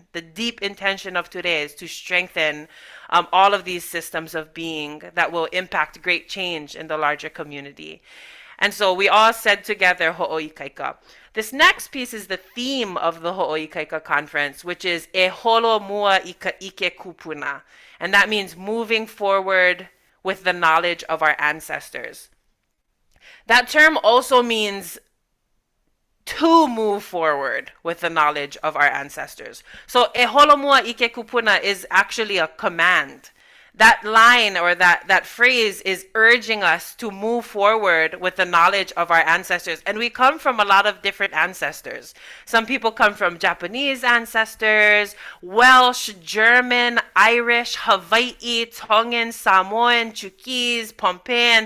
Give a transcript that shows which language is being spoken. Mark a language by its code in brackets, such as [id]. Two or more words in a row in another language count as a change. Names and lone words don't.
[en] The deep intention of today is to strengthen all of these systems of being that will impact great change in the larger community. And so we all said together Hooikaika. This next piece is the theme of the Hooikaika conference, which is [haw] E holo mua ika ike kupuna. [en] And that means moving forward with the knowledge of our ancestors. That term also means to move forward with the knowledge of our ancestors. So [haw] E holo mua ike kupuna [en] is actually a command. That line or that phrase is urging us to move forward with the knowledge of our ancestors. And we come from a lot of different ancestors. Some people come from Japanese ancestors, Welsh, German, Irish, Hawaiʻi, Tongan, Samoan, Chuukese, Pohnpeian.